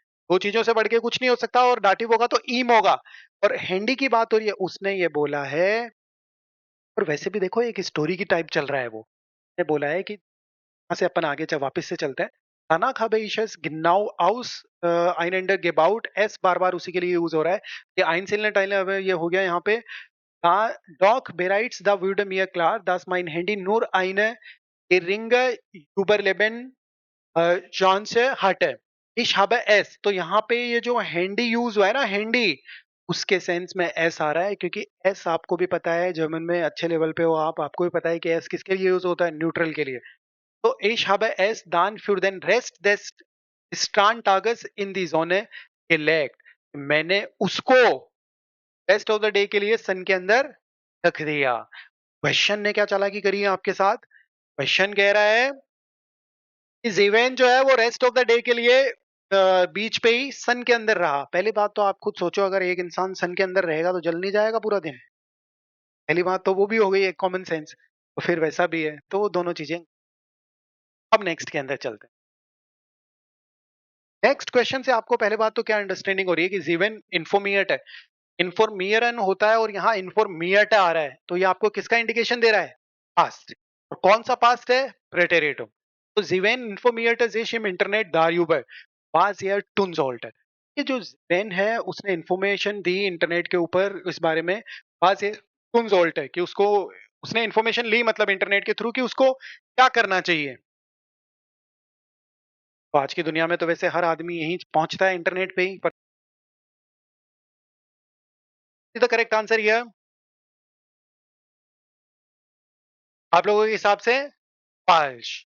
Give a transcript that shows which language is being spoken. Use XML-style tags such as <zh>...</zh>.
<hi>दो चीजों से बढ़ के कुछ नहीं हो सकता, और डाटिव होगा तो ईम होगा। और हैंडी की बात हो रही है, उसने ये बोला है। और वैसे भी देखो एक स्टोरी की टाइप चल रहा है, वो ने बोला है कि यहाँ से अपन आगे वापस से चलते हैं।</hi> <de>Danach habe ich es genau eineinandergebaut,</de> <hi>S bar बार उसी के लिए यूज हो रहा है। ये</hi> <de>einzelne Teile,</de> <hi>अब ये हो गया यहाँ पे।</hi> <de>Da Doch bereits da wurde mir klar, dass mein Handy nur eine geringe Überleben Chance hatte। Ich habe es,</de> <hi>तो यहाँ पे ये जो हैंडी यूज हुआ है ना, हैंडी, उसके सेंस में एस आ रहा है, क्योंकि एस आपको भी पता है, जर्मन में अच्छे लेवल पे हो आप, आपको भी पता है कि एस किसके लिए यूज होता है? न्यूट्रल के लिए।</hi> <de>तो ich habe es dann für den Rest des Strandtages in die Sonne gelegt।</de> <hi>मैंने उसको रेस्ट ऑफ द डे के लिए सन के अंदर रख दिया। क्वेश्चन ने क्या चालाकी करी है आपके साथ? क्वेश्चन कह रहा है कि जीवेन जो है वो रेस्ट ऑफ द डे के लिए बीच पे ही सन के अंदर रहा। पहली बात तो आप खुद सोचो, अगर एक इंसान सन के अंदर रहेगा तो जल नहीं जाएगा पूरा दिन? पहली बात तो वो भी हो गई एक कॉमन सेंस। तो फिर वैसा भी है, तो वो दोनों चीजें। अब नेक्स्ट के अंदर चलते हैं। नेक्स्ट क्वेश्चन से आपको पहले बात तो क्या अंडरस्टैंडिंग हो रही है कि जीवन इन्फोमिएट है। इन्फॉर्मियरन होता है और यहाँ इन्फॉर्मिएट आ रहा है, तो ये आपको किसका इंडिकेशन दे रहा है? पास्ट। और कौन सा पास्ट है? प्रेटेरिटम।</hi> <de>तो जीवेन इन्फॉर्मिएट im इंटरनेट darüber was er tun sollte।</de> <hi>ये जो जेन है उसने इंफॉर्मेशन दी इंटरनेट के ऊपर इस बारे में।</hi> <de>was er tun sollte</de> <hi>कि उसको, उसने इंफॉर्मेशन ली मतलब इंटरनेट के थ्रू कि उसको क्या करना चाहिए। तो आज की दुनिया में तो वैसे हर आदमी यही पहुंचता है इंटरनेट पे ही, पर द करेक्ट आंसर हियर आप लोगों के हिसाब से फॉल्स।</hi>